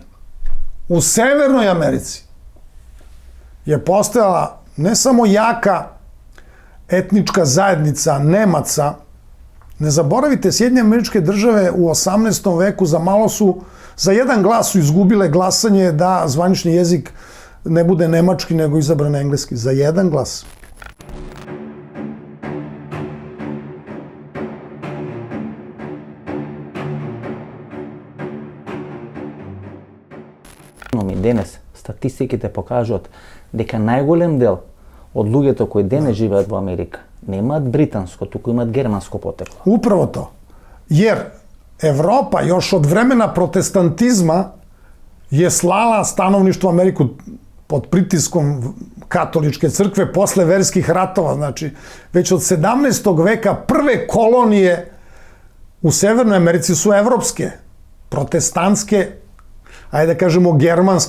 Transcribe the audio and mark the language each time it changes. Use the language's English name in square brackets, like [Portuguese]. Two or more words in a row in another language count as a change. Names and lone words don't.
[Serbian] U Severnoj Americi je postojala ne samo jaka etnička zajednica Nemaca. Ne zaboravite, Sjedinjene Američke Države u 18. veku za jedan glas su izgubile glasanje da zvanični jezik ne bude nemački nego izabran engleski. Za jedan glas. [Macedonian] Денес статистиките покажуваат дека најголем дел од луѓето кои денес живеат во Америка немаат британско, туку имаат германско потекло. [Serbian] Upravo to. Jer Evropa još od vremena protestantizma je slala stanovništvo Ameriku pod pritiskom katoličke crkve posle verskih ratova. Znači, već od 17. veka prve kolonije u Severnoj Americi su evropske, protestantske, ajde da kažemo germanske.